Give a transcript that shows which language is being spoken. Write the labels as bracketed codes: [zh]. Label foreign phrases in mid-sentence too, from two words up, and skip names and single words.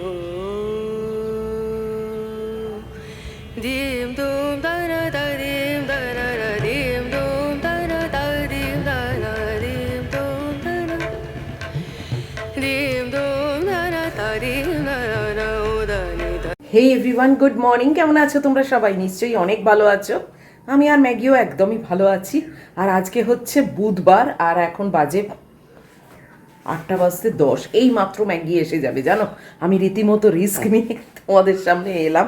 [en] দিম দুম দানা দা দিম দানা দা দিম দুম দানা দা দিম দানা দিম দুম দানা দিম দুম দানা দা দিম দানা দা উদানি দা। Hey everyone, good morning. [bn] কেমন আছো তোমরা সবাই? নিশ্চয়ই অনেক ভালো আছো। আমি আর ম্যাগিও একদমই ভালো আছি। আর আজকে হচ্ছে বুধবার, আর এখন বাজে 8:10। এই মাত্র ম্যাগি এসে যাবে, জানো। আমি রীতিমতো রিস্ক নিয়ে তোমাদের সামনে এলাম।